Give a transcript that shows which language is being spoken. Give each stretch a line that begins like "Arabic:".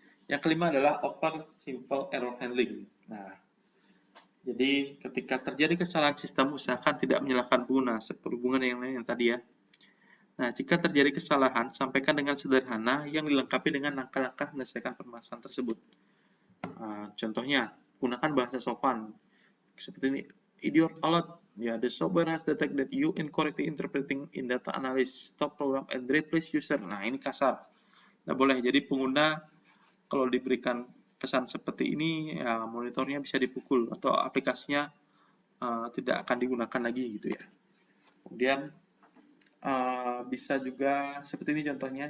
Indonesian: Yang kelima adalah over simple error handling. Nah, jadi ketika terjadi kesalahan sistem, usahakan tidak menyalahkan pengguna, seperhubungan yang lain yang tadi ya. Nah, jika terjadi kesalahan, sampaikan dengan sederhana yang dilengkapi dengan langkah-langkah menyelesaikan permasalahan tersebut. Contohnya, gunakan bahasa sopan. Seperti ini,
English: idiot alert. Ya, the software has detected that you incorrectly interpreting in data analysis. Stop program and replace user.
Indonesian: Nah, ini kasar. Nah, boleh. Jadi pengguna kalau diberikan pesan seperti ini, ya, monitornya bisa dipukul atau aplikasinya tidak akan digunakan lagi gitu ya. Kemudian bisa juga seperti ini contohnya.